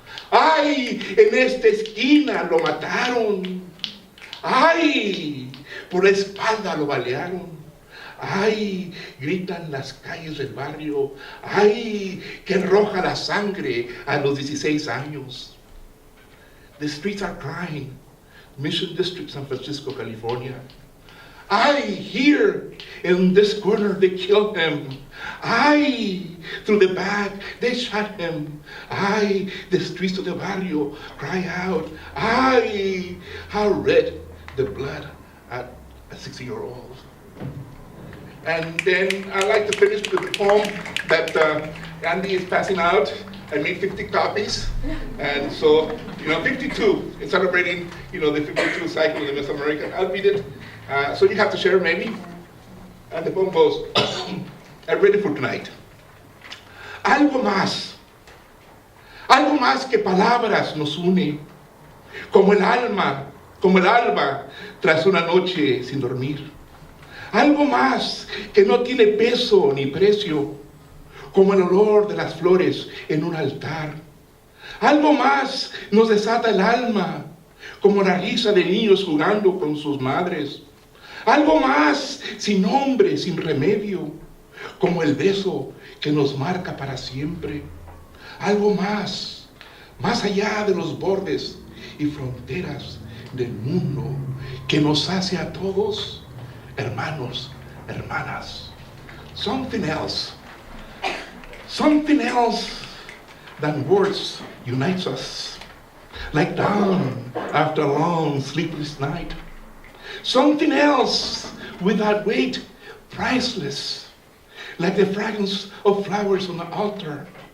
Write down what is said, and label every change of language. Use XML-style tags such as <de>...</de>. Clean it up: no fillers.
<es>Ay, en esta esquina lo mataron. Ay, por la espalda lo balearon. Ay, gritan las calles del barrio. Ay, que roja la sangre a los 16 años.</es> <en>The streets are crying. Mission District, San Francisco, California. Ay, here in this corner they killed him. Ay, through the back they shot him. Ay, the streets of the barrio cry out. Ay, how red the blood at a 60-year-old. And then I like to finish with the poem that Andy is passing out. I made 50 copies, and so 52. It's celebrating the 52 cycle in the Mesoamerican. I'll read it. So you have to share maybe. And the poem goes, I read it for tonight.</en> <es>Algo más que palabras nos une, como el alba tras una noche sin dormir. Algo más que no tiene peso ni precio, como el olor de las flores en un altar. Algo más nos desata el alma, como la risa de niños jugando con sus madres. Algo más sin nombre, sin remedio, como el beso que nos marca para siempre. Algo más allá de los bordes y fronteras del mundo, que nos hace a todos hermanos, hermanas.</es> <en>Something else than words unites us, like dawn after a long sleepless night. Something else without weight, priceless, like the fragrance of flowers on the altar.</en>